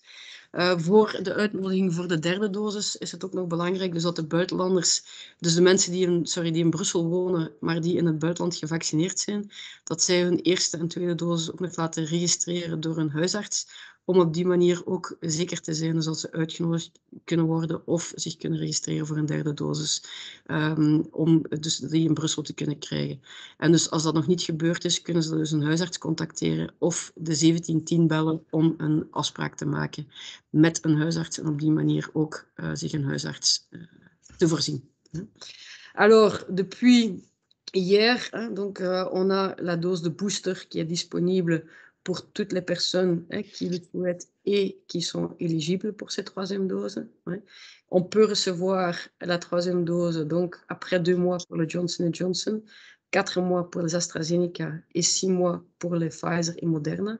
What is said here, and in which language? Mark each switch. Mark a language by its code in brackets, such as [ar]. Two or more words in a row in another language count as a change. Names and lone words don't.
[nl] Voor de uitnodiging voor de derde dosis is het ook nog belangrijk dus dat de buitenlanders, dus de mensen die in Brussel wonen, maar die in het buitenland gevaccineerd zijn, dat zij hun eerste en tweede dosis ook nog laten registreren door een huisarts, om op die manier ook zeker te zijn dat ze uitgenodigd kunnen worden of zich kunnen registreren voor een derde dosis, om dus die in Brussel te kunnen krijgen. En dus als dat nog niet gebeurd is, kunnen ze dus een huisarts contacteren of de 1710 bellen om een afspraak te maken met een huisarts en op die manier ook zich een huisarts te voorzien. [fr] Alors, depuis hier, donc, on a la dose de booster qui est disponible pour toutes les personnes qui le souhaitent et qui sont éligibles pour cette troisième dose. On peut recevoir la troisième dose donc après 2 mois pour le Johnson & Johnson, 4 mois pour les AstraZeneca et 6 mois pour les Pfizer et Moderna.